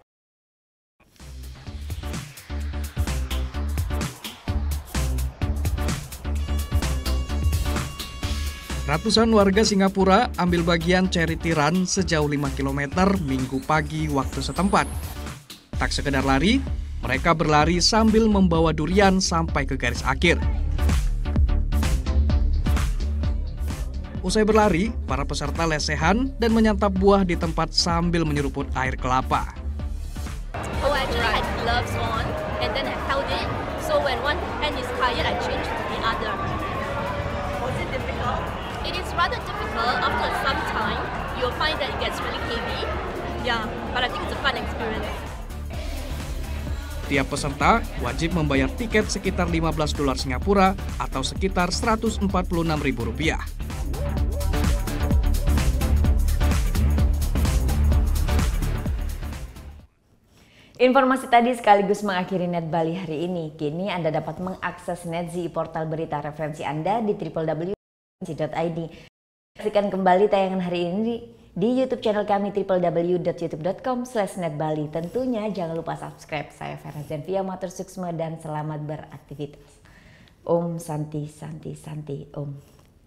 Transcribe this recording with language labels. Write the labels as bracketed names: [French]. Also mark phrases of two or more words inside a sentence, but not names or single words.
[Indonesian] Ratusan warga Singapura ambil bagian [English] charity run [Indonesian] sejauh 5 km Minggu pagi waktu setempat. Tak sekedar lari, mereka berlari sambil membawa durian sampai ke garis akhir. Usai berlari, para peserta lesehan dan menyantap buah di tempat sambil menyeruput air kelapa. [English] Oh, actually I had gloves on and then I held it. So when one hand is tired, I change to the other. Was it difficult? It is rather difficult. After some time, you'll find that it gets really heavy. Yeah, but I think it's a fun experience. [Indonesian] Tiap peserta wajib membayar tiket sekitar $15 Singapura atau sekitar Rp146.000. Informasi tadi sekaligus mengakhiri Net Bali hari ini. Kini Anda dapat mengakses NetZI, portal berita referensi Anda di www.netzi.id. Saksikan kembali tayangan hari ini di YouTube channel kami www.youtube.com/netbali. Tentunya jangan lupa subscribe. Saya Vera Zenvia, [Balinese] matur suksma [Indonesian] dan selamat beraktivitas. [Sanskrit] Om Santi Santi Santi Om.